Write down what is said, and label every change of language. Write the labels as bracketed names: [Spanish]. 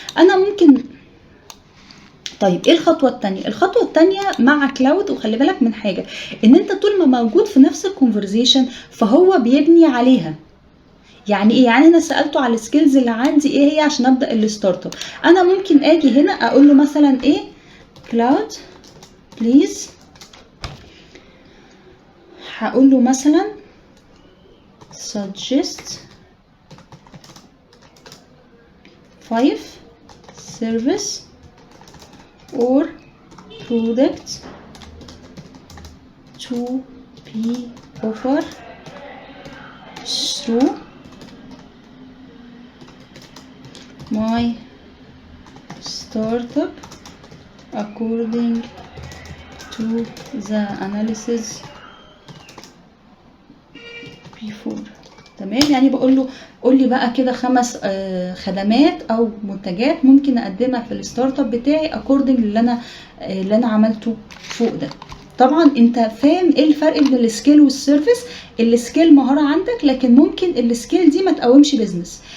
[Arabic] انا ممكن طيب ايه الخطوه الثانيه؟ الخطوه الثانيه مع كلاود، وخلي بالك من حاجه، ان انت طول ما موجود في نفس الكونفرزيشن فهو بيبني عليها. يعني ايه؟ يعني انا سالته على السكيلز اللي عندي ايه هي عشان ابدا الستارت اب. انا ممكن اجي هنا اقول له مثلا ايه؟ كلاود بليز، هقول له مثلا [English] suggest 5 service or product to be offered through my startup according to the analysis before. [Arabic] تمام. يعني بقول له قول لي بقى كده 5 خدمات او منتجات ممكن اقدمها في الستارت اب بتاعي according اللي انا عملته فوق ده. طبعا انت فاهم ايه الفرق بين السكيل والسيرفيس. السكيل مهارة عندك، لكن ممكن السكيل دي ما تقومش بيزنس.